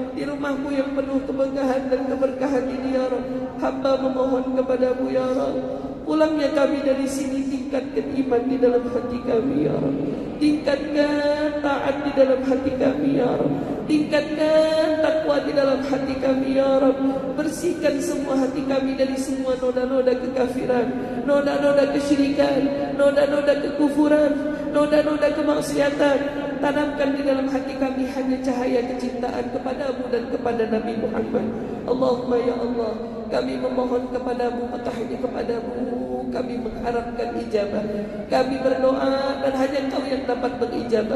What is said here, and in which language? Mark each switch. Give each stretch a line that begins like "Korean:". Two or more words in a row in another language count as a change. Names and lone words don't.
Indonesian: Di rumahmu yang penuh kemegahan dan keberkahan ini
Arabic: ya Rabb,
Indonesian: hamba memohon kepadamu
Arabic: ya Rabb,
Indonesian: pulangnya kami dari sini tingkatkan iman di dalam hati kami ya Rabb. Tingkatkan taat di dalam hati kami
Arabic: ya Rabb.
Indonesian: Tingkatkan takwa di dalam hati kami
Arabic: ya Rabb.
Indonesian: Bersihkan semua hati kami dari semua noda-noda kekafiran, noda-noda kesyirikan, noda-noda kekufuran, noda-noda kemaksiatan. Tanamkan di dalam hati kami hanya cahaya kecintaan kepadamu dan kepada Nabi Muhammad.
Arabic: Allahumma ya Allah,
Indonesian: kami memohon kepadamu, petahnya kepadamu, kami mengharapkan ijabah. Kami berdoa dan hanya Engkau yang dapat berijabah.